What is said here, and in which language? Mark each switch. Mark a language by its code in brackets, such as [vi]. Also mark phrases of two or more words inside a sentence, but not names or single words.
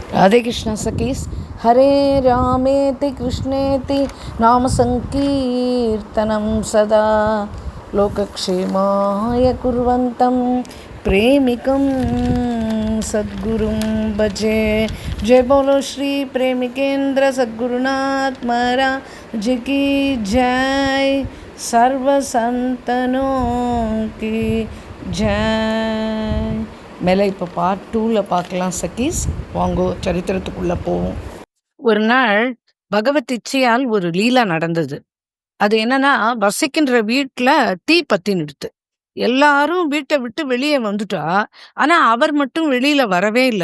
[sa] राधे कृष्ण सखीस हरे रामेति कृष्णेति नाम संकीर्तनं सदा लोकक्षेमाय कुर्वन्तं प्रेमिकं सद्गुरुं भजे। [hi] जय बोलो श्री प्रेमिकेंद्र सद्गुरुनाथ महाराज की जय। सर्व संतनों की जय। [ta] மேலே இப்போ பார்ட் 2ல் பார்க்கலாம் சக்கீஸ். வாங்கோ சரித்திரத்துக்குள்ளே போவோம். ஒரு நாள் பகவத் இச்சையால் ஒரு லீலா நடந்தது. அது என்னன்னா, வசிக்கின்ற வீட்டில் தீ பத்தினுடுத்து. எல்லாரும் வீட்டை விட்டு வெளியே வந்துட்டா, ஆனா அவர் மட்டும் வெளியில வரவே இல்லை.